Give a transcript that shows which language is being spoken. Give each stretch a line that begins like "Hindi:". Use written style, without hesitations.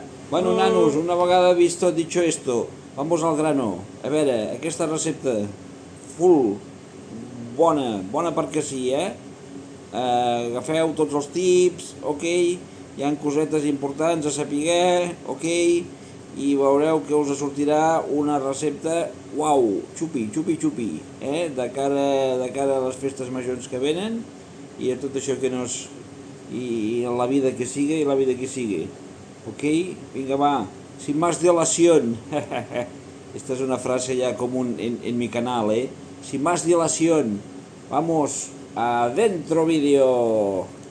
Spanish: Bueno, nanos,
Catalan: una vegada
Spanish: visto dicho esto, vamos al grano.
Catalan: A veure, aquesta recepta, full, bona perquè sí, Agafeu tots els tips, ok? Hi ha cosetes importants a saber, ok? I veureu que us sortirà una recepta, uau, xupi, de cara a les festes majors que venen, i a tot això que no és...
Spanish: i la vida que sigue, ok? Vinga, va, sin más dilación. Esta es una frase ya común en mi canal, Sin más dilación, vamos, adentro vídeo.